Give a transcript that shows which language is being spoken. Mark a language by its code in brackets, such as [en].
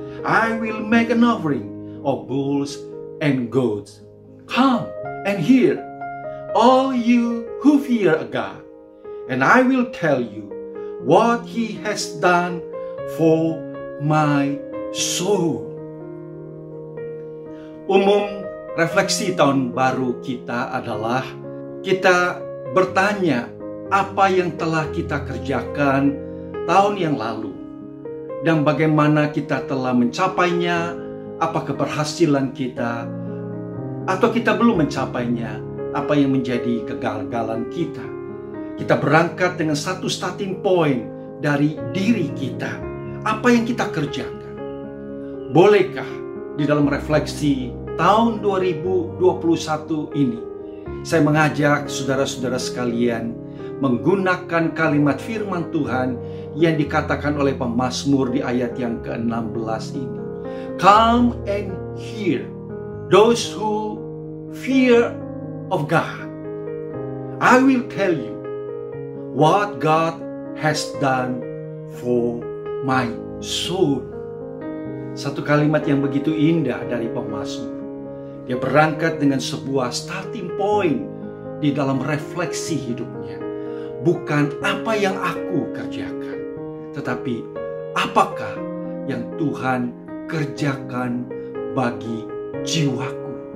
[en] I will make an offering of bulls and goats. Come and hear, all you who fear God, and I will tell you what He has done for my soul. [id] Umum refleksi tahun baru kita adalah kita bertanya apa yang telah kita kerjakan tahun yang lalu dan bagaimana kita telah mencapainya, apa keberhasilan kita, atau kita belum mencapainya, apa yang menjadi kegagalan kita. Kita berangkat dengan satu starting point dari diri kita, apa yang kita kerjakan. Bolehkah di dalam refleksi tahun 2021 ini, saya mengajak saudara-saudara sekalian menggunakan kalimat firman Tuhan yang dikatakan oleh pemazmur di ayat yang ke-16 ini. [en] Come and hear, those who fear of God. I will tell you what God has done for my soul. [id] Satu kalimat yang begitu indah dari pemazmur. Dia berangkat dengan sebuah starting point di dalam refleksi hidupnya. Bukan apa yang aku kerjakan, tetapi apakah yang Tuhan kerjakan bagi jiwaku.